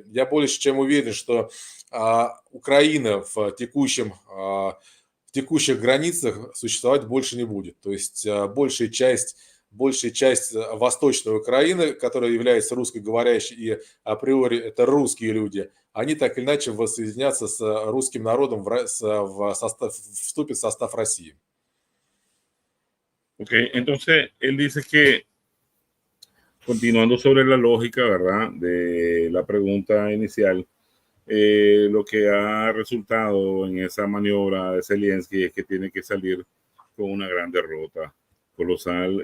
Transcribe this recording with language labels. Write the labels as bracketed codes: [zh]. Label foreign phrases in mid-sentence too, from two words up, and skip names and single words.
[ru] Я более чем уверен, что Украина в текущих границах существовать больше не будет. То есть большая часть восточной Украины, которая является русскоговорящей, и априори это русские люди, они так или иначе воссоединятся с русским народом, вступят в состав России. [es] Ok, entonces él dice que, continuando sobre la lógica, ¿verdad?, de la pregunta inicial, lo que ha resultado en esa maniobra de Zelensky es que tiene que salir con una gran derrota colosal.